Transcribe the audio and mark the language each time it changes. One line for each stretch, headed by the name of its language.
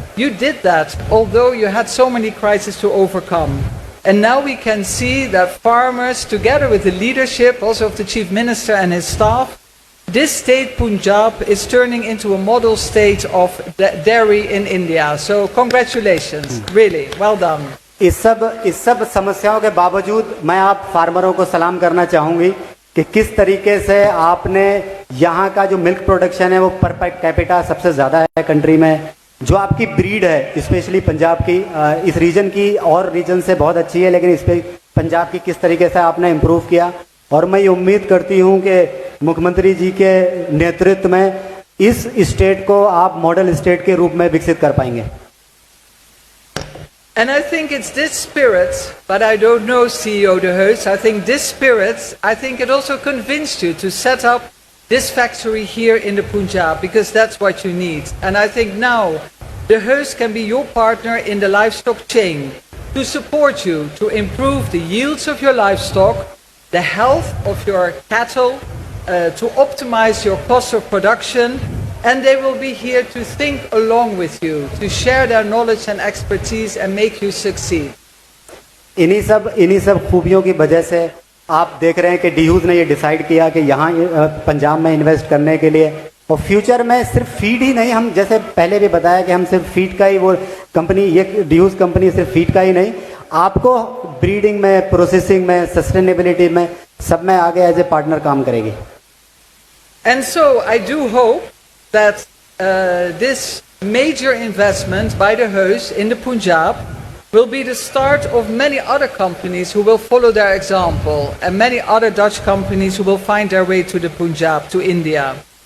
English: You did that, although you had so many crises to overcome. And now we can see that farmers, together with the leadership also of the Chief Minister and his staff, this state Punjab is turning into a model state of dairy in India. So congratulations, really, well done.
Hindi: इस सब समस्याओं के बावजूद मैं आप फार्मरों को सलाम करना चाहूँगी कि किस तरीके से आपने यहाँ का जो मिल्क प्रोडक्शन है वो पर कैपिटा सबसे ज़्यादा है कंट्री में। जो आपकी ब्रीड है स्पेशली पंजाब की, इस रीजन की और रीजन से बहुत अच्छी है, लेकिन इस पे पंजाब की किस तरीके से आपने इम्प्रूव किया। और मैं ये उम्मीद करती हूँ कि मुख्यमंत्री जी के नेतृत्व में इस स्टेट को आप मॉडल स्टेट के रूप में विकसित कर पाएंगे।
English: And I think it's this spirit, but I don't know CEO De Heus, I think this spirit, I think it also convinced you to set up this factory here in the Punjab, because that's what you need. And I think now De Heus can be your partner in the livestock chain to support you to improve the yields of your livestock, the health of your cattle, to optimize your cost of production, and they will be here to think along with you, to share their knowledge and expertise and make you succeed.
Hindi: इन्हीं सब खूबियों की वजह से आप देख रहे हैं कि डीहूज ने ये डिसाइड किया कि यहाँ पंजाब में इन्वेस्ट करने के लिए, और फ्यूचर में सिर्फ फीड ही नहीं, हम जैसे पहले भी बताया कि हम सिर्फ फीड का ही वो कंपनी, ये डीहूज कंपनी सिर्फ फीड का ही नहीं, आपको ब्रीडिंग में, प्रोसेसिंग में, सस्टेनेबिलिटी में, सब में आगे
English: as a partner
Hindi: काम करेगी।
English: And so I do hope that this major investment by De Heus in the Punjab will be the start of many other companies who will follow their example, and many other Dutch companies who will find their way to the Punjab, to India.